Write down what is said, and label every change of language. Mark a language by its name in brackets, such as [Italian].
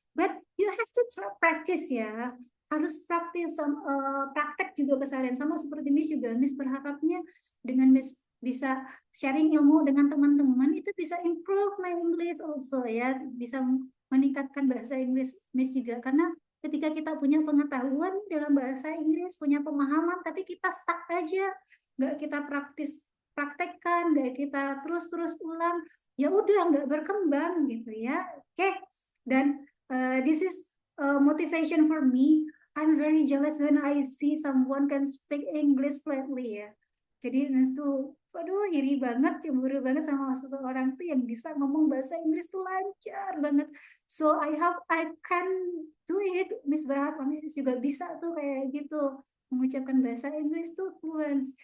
[English] But you have to practice ya. [Indonesian] Harus praktis, praktek juga keseharian. Sama seperti Miss juga. Miss berharapnya dengan Miss bisa sharing ilmu dengan teman-teman itu bisa [English] improve my English also [Indonesian] ya. Bisa meningkatkan bahasa Inggris Miss juga. Karena ketika kita punya pengetahuan dalam bahasa Inggris, punya pemahaman, tapi kita stuck aja, nggak kita praktekkan, nggak kita terus ulang, ya udah nggak berkembang gitu ya. [English] Oke, dan this is motivation for me. I'm very jealous when I see someone can speak English fluently ya. [Indonesian] Jadi Miss tuh, waduh, iri banget, cemburu banget sama seseorang tuh yang bisa ngomong bahasa Inggris tuh lancar banget. [English] So I hope I can do it. [Indonesian] Miss berharap Miss juga bisa tuh kayak gitu, mengucapkan bahasa Inggris tuh fluent.